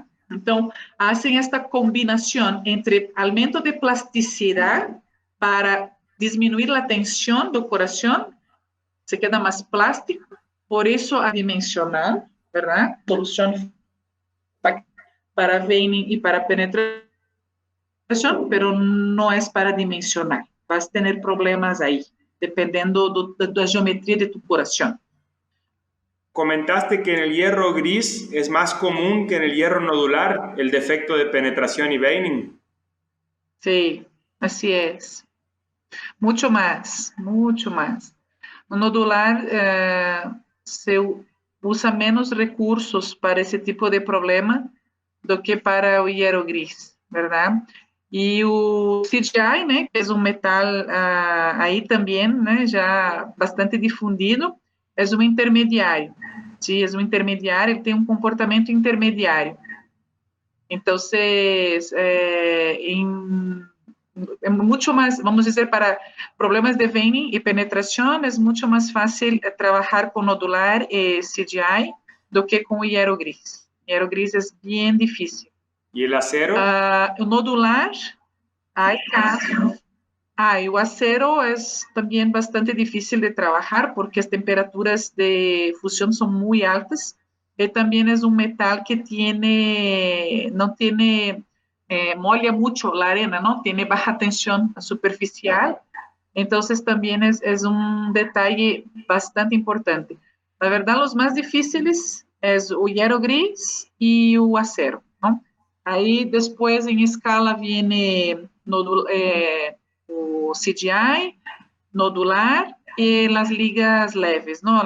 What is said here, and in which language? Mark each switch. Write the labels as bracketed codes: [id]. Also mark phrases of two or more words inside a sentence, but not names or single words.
[pt] Então, fazem esta combinação entre aumento de plasticidade para diminuir a tensão do coração, [es] se queda [pt] mais plástico, por isso adimensional, verdade? Solução para veining e para penetração, pero não é para dimensionar. Vas ter problemas aí, dependendo da geometria de tu coração. [es] comentaste que en el hierro gris es más común que en el hierro nodular el defecto de penetración y veining. Sí, así es. Mucho más, mucho más. [pt] No nodular se usa menos recursos para esse tipo de problema do que para o [es] hierro gris, [pt] verdade? E o CGI, né, que é um metal aí também, né, já bastante difundido, é um intermediário. Sim, é um intermediário, ele tem um comportamento intermediário. Então, é muito mais, vamos dizer, para problemas de veining e penetração, é muito mais fácil trabalhar com nodular e CGI do que com o [es] hierro gris. Hierro gris [pt] é bem difícil. E o acero? O nodular, [es] hay casos. [pt] E o acero é também bastante difícil de trabalhar porque as temperaturas de fusão são muito altas e também é um metal que não tem molha [es] mucho la arena, ¿no? Tiene baja tensión superficial, entonces también es un detalle bastante importante. La verdad, los más difíciles es o hierro gris y o acero, ¿no? Ahí después en escala viene o CGI, nodular y las ligas leves, ¿no?